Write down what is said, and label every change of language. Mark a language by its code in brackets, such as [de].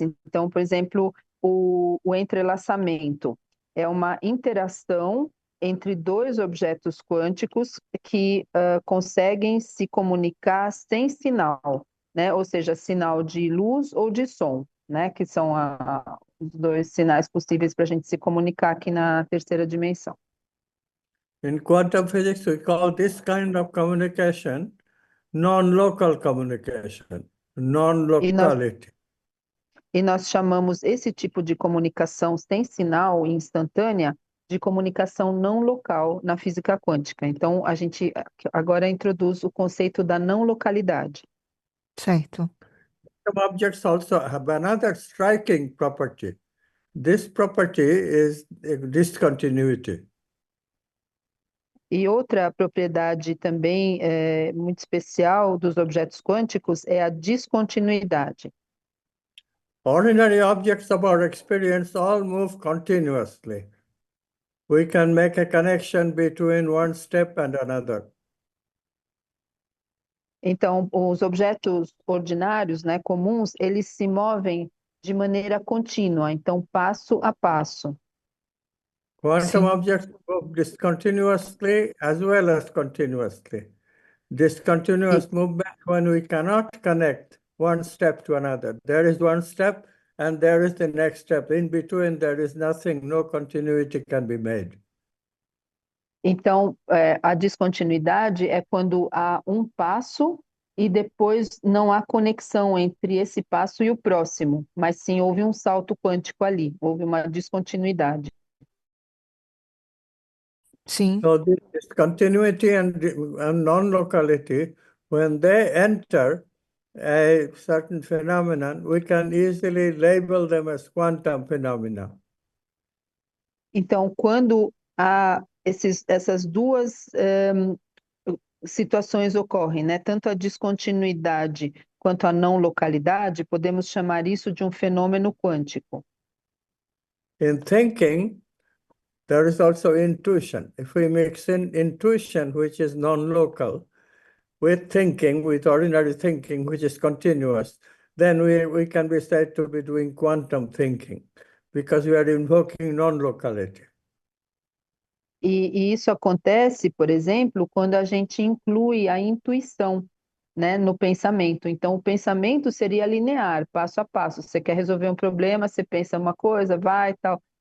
[pt] Então, por exemplo, o entrelaçamento é uma interação entre dois objetos quânticos que conseguem se comunicar sem sinal, né? Ou seja, sinal de luz ou de som, né? Que são os dois sinais possíveis para a gente se comunicar aqui na terceira dimensão. [en] In quantum physics, we call this kind of communication non-local communication, non-locality. [pt] E nós chamamos esse tipo de comunicação sem sinal e instantânea de comunicação não local na física quântica. Então, a gente agora introduz o conceito da não localidade. Certo. [en] Some objects also have another striking property. This property is discontinuity. [pt] E outra propriedade também muito especial dos objetos quânticos é a descontinuidade. [en] Ordinary objects of our experience all move continuously. We can make a connection between one step and another. [pt] Então, os objetos ordinários, né, comuns, eles se movem de maneira contínua, então passo a passo. [en] Quantum objects move discontinuously as well as continuously. Discontinuous movement when we cannot connect one step to another. There is one step and there is the next step. In between, there is nothing, no continuity can be made. [pt] Então, a descontinuidade é quando há um passo e depois não há conexão entre esse passo e o próximo, mas sim houve um salto quântico ali, houve uma descontinuidade. Sim. [en] So this continuity and non-locality, when they enter a certain phenomenon, we can easily label them as quantum phenomena. [pt] Então, quando essas duas situações ocorrem, né? Tanto a descontinuidade quanto a não localidade, podemos chamar isso de um fenômeno quântico. [en] In thinking, there is also intuition. If we mix in intuition, which is non-local, with thinking, with ordinary thinking, which is continuous, then we can be said to be doing quantum thinking, because we are invoking non-locality. [pt] E isso acontece, por exemplo, quando a gente inclui a intuição, né, no pensamento. Então, o pensamento seria linear, passo a passo. Você quer resolver um problema, você pensa uma coisa, vai e tal.